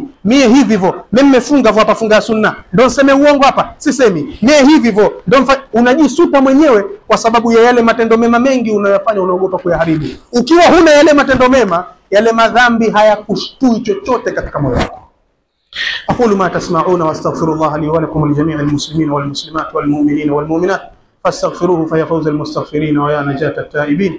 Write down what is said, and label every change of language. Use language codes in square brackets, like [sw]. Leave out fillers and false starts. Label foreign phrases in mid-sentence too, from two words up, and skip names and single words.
[sw] Mie hivi hivyo, mimi nimefunga hapa, funga ya sunna, ndio niseme uongo hapa, sisemi. Mie hivi hivyo, ndio unajisuta mwenyewe kwa sababu ya yale matendo mema mengi unayofanya, unaogopa kuyaharibu. Ukiwa huna yale matendo mema, yale madhambi hayakushtui chochote katika moyo wako. [ar] أقول ما تسمعون واستغفر الله لي ولكم ولجميع المسلمين والمسلمات والمؤمنين والمؤمنات فاستغفروه فيا فوز المستغفرين ويا نجاة التائبين.